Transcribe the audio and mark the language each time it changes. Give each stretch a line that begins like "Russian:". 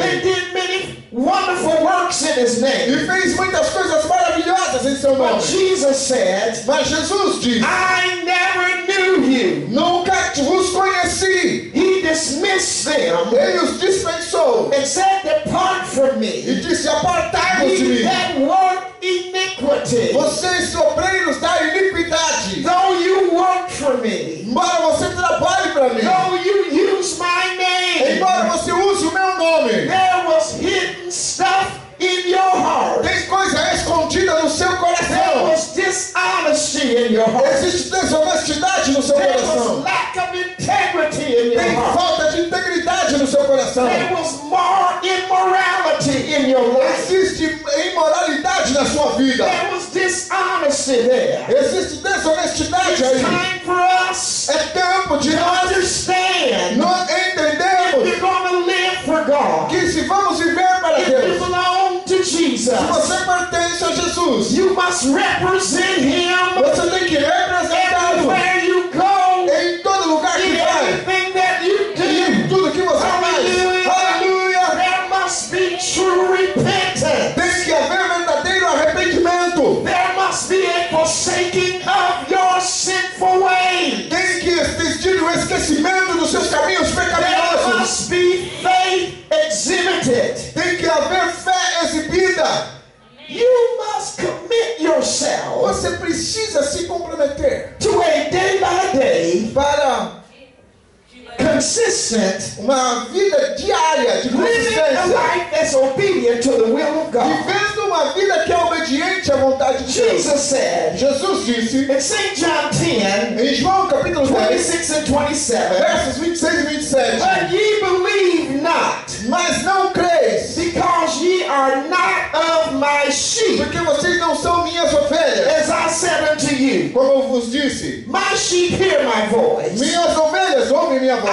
English: They did many wonderful works in His name.
Portuguese: E fez muitas coisas maravilhosas em seu
English: But
Portuguese: nome.
English: Jesus said,
Portuguese: Mas Jesus diz:
English: I never knew you.
Portuguese: nunca vos conheci.
English: He dismissed them
Portuguese: Ele os dispensou
English: and said, depart from
Portuguese: e
English: me,
Portuguese: disse: apartai-vos de
English: ye that work iniquity.
Portuguese: vocês obreiros da iniquidade.
English: Though you work for me,
Portuguese: Embora você trabalhe para mim,
English: though you use my name,
Portuguese: embora você use o meu nome,
English: there was hidden stuff in your heart.
Portuguese: tem coisa escondida no seu
English: There
Portuguese: coração.
English: was dishonesty in your heart.
Portuguese: Existe desonestidade no seu
English: There was
Portuguese: coração.
English: lack of integrity in your
Portuguese: Tem
English: heart.
Portuguese: falta de integridade no seu coração.
English: There was more immorality in your life.
Portuguese: Existe imoralidade na sua vida.
English: There was dishonesty there.
Portuguese: Existe desonestidade
English: It's
Portuguese: aí.
English: time for us
Portuguese: É tempo de
English: to
Portuguese: nós
English: understand if
Portuguese: entendermos
English: you're going to live for God,
Portuguese: que se vamos viver para
English: if you
Portuguese: Deus,
English: belong to Jesus,
Portuguese: se você pertence a Jesus,
English: you must represent Him
Portuguese: você tem que representá-lo
English: everywhere you go,
Portuguese: em todo lugar que
English: in
Portuguese: vai,
English: everything that you
Portuguese: e em tudo que você faz. Aleluia!
English: There must be true repentance.
Portuguese: Tem que haver verdadeiro arrependimento.
English: There must be a forsaking of your sinful ways.
Portuguese: Tem que existir o esquecimento dos seus caminhos
English: There
Portuguese: pecaminosos.
English: must be faith exhibited.
Portuguese: Tem que haver fé exibida.
English: You must commit yourself
Portuguese: Você precisa se comprometer
English: to a day by day
Portuguese: para
English: consistent,
Portuguese: uma vida diária de
English: living a
Portuguese: consistência,
English: life that's obedient to the will of God.
Portuguese: vivendo uma vida que é obediente à vontade de Deus.
English: Jesus said
Portuguese: Jesus disse
English: in St. John 10,
Portuguese: em João capítulo 10,
English: 26 and 27,
Portuguese: versos 26 e 27,
English: but ye believe not,
Portuguese: mas não creis,
English: because ye are not of my sheep,
Portuguese: porque vocês não são minhas ovelhas,
English: as I said unto you.
Portuguese: como eu vos disse.
English: My sheep hear my voice.
Portuguese: Minhas ovelhas ouvem minha voz,